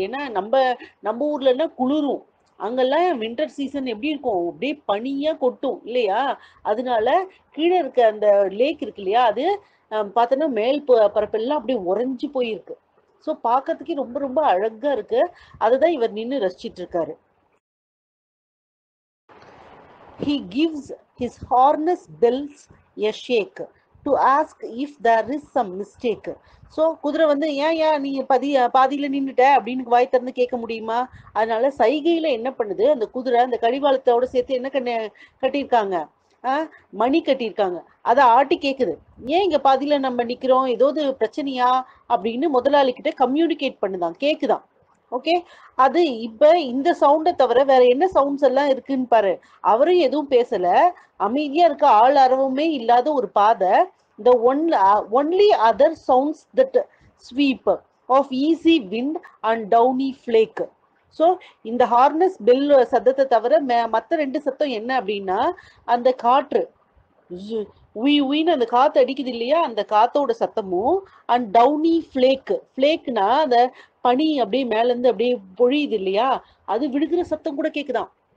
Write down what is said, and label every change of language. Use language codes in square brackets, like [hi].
[ta] ஏன்னா நம்ம ஊர்லன்னா குளிரும், அங்கெல்லாம் வின்டர் சீசன் எப்படி இருக்கும்? அப்படியே பனியா கொட்டும் இல்லையா? அதனால கீழே இருக்க அந்த லேக் இருக்கு இல்லையா, அது பார்த்தோன்னா மேல் பரப்பெல்லாம் அப்படியே உறைஞ்சி போயிருக்கு. ஸோ பார்க்கறதுக்கே ரொம்ப ரொம்ப அழகா இருக்கு. அதுதான் இவர் நின்று ரசிச்சிட்டு இருக்காரு. [en] He gives his harness bells a shake to ask if there is some mistake. [ta] So குதிரை வந்து ஏன் நீ பாதியில் நின்றுட்ட அப்படின்னு வாய் திறந்து கேட்க முடியுமா? அதனால சைகையில் என்ன பண்ணுது, அந்த குதிரை அந்த கடிவாளத்தோட சேர்த்து என்ன கட்டியிருக்காங்க, மணி கட்டியிருக்காங்க. அதை ஆட்டி கேட்குது, ஏன் இங்கே பாதியில் நம்ம நிற்கிறோம், ஏதாவது பிரச்சனையா அப்படின்னு முதலாளி கிட்ட கம்யூனிகேட் பண்ணுதான், கேட்குதான். ஓகே, அது இப்ப இந்த சவுண்டை தவிர வேற என்ன சவுண்ட்ஸ் எல்லாம் இருக்குன்னு பாரு. அவரும் எதுவும் பேசல, அமைதியா இருக்க, ஆள் அரவமே இல்லாத ஒரு பாதை. [en] the only other sounds that sweep of easy wind and downy flake. [ta] So இந்த ஹார்னஸ் பெல் சத்தத்தை தவிர மற்ற ரெண்டு சத்தம் என்ன அப்படின்னா அந்த காற்று உயின்னு அந்த காத்து அடிக்குது இல்லையா, அந்த காத்தோட சத்தமும் அண்ட் டவுனி ஃபிளேக்னா அந்த பனி அப்படியே மேல இருந்து அப்படியே பொழியுது இல்லையா, அது விழுகிற சத்தம் கூட கேக்குதான்.